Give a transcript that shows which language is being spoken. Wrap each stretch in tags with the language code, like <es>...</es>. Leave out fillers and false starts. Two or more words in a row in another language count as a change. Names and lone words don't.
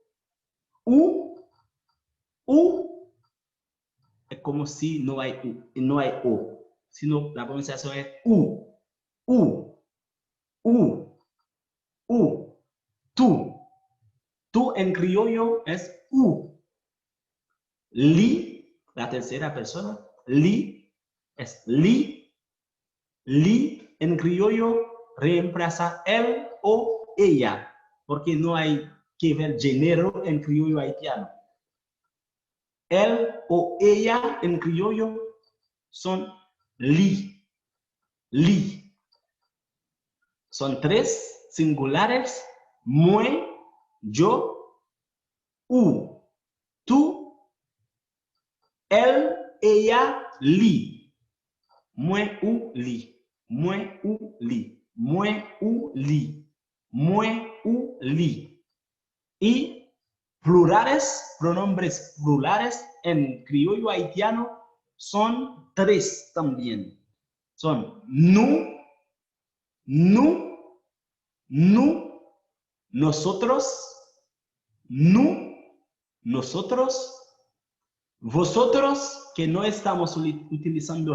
<es>U es como si no hay O, sino la pronunciación es U. tú. Tú en criollo es u.</es> <ht>Li,</ht> <es>la tercera persona, li, es li. Li en criollo reemplaza él o ella, porque no hay que ver género en criollo haitiano. Él o ella en criollo son li, li. Son tres singulares, moi, yo, u, tú, él, ella,</es> <ht>li. Moi, u, li. Moi, u, li. Moi, u, li. Moi, u, li.</ht> <es>Y plurales, pronombres plurales en criollo haitiano son tres también. Son nu, nosotros, nosotros, vosotros, que no estamos utilizando</es>